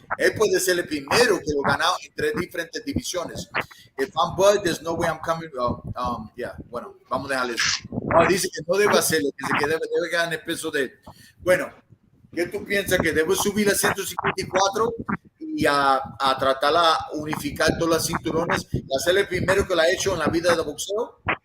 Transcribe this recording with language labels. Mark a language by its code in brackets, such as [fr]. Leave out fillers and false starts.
[es] Él puede ser el primero que lo ha ganado en 3 diferentes divisiones. [en] If I'm Bud, there's no way I'm coming. [es] Yeah, bueno, vamos a dejarle eso. Dice que no debe hacerlo, que debe ganar el peso de él. Bueno, ¿qué tú piensas? ¿Que debe subir a 154 y a tratar de unificar todas las cinturones y hacer el primero que lo ha hecho en la vida de boxeo?